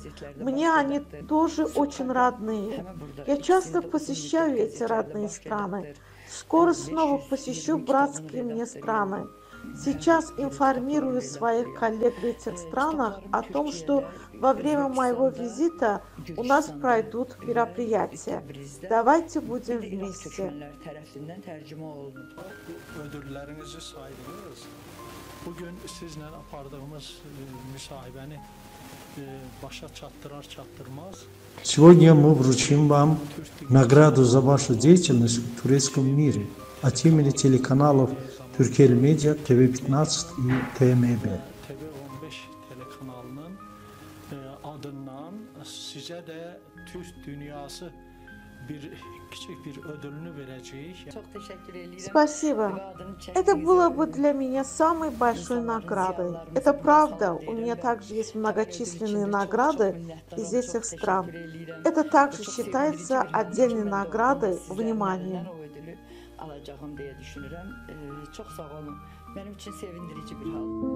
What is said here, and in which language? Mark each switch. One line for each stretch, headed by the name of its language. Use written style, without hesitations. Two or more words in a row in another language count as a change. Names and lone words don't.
Russian: Мне они тоже очень родные. Я часто посещаю эти родные страны. Скоро снова посещу братские мне страны. Сейчас информирую своих коллег в этих странах о том, что во время моего визита у нас пройдут мероприятия. Давайте будем вместе.
Azerbaijani: Bugün sizle apardığımız müsahibəni başa çattırar-çatdırmaz.
Russian: Сегодня мы вручим вам награду за вашу деятельность в турецком мире от имени телеканалов Türkiye Medya, TV15 и TMB.
Azerbaijani: TV15 telekanalının adından sizə də Türk dünyası
Turkish: küçük bir ödülünü
Azerbaijani: verəcəyik.
Russian: Спасибо. Это было бы для меня самой большой наградой. Это правда. У меня также есть многочисленные награды из этих стран. Это также считается отдельной наградой внимания.
Turkish: Alacağım diye düşünürəm.
Azerbaijani: Çox sağ olun. Mənim üçün sevindirici bir hal.